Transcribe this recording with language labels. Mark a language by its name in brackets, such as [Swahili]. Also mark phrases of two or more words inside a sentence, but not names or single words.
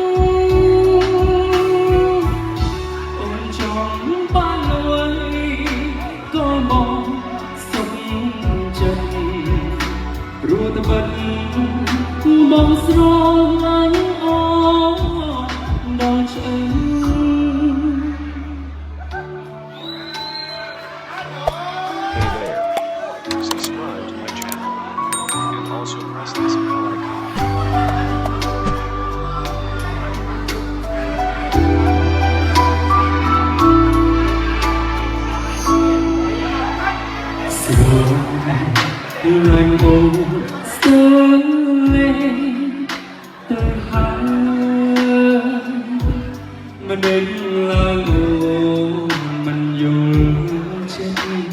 [Khmer] អូនចង់បានអ្វីក៏បងសុខចិត្តព្រោះតែបិទបងស្រឡាញ់អូដល់ឆ្អឹង [English] Hey there, subscribe to my channel and also press this bell icon. [Khmer] ស្រឡាញ់អូនស្ទើរលេងទៅហើយមិនដេញឡើងអូនមិនយល់ចិត្ត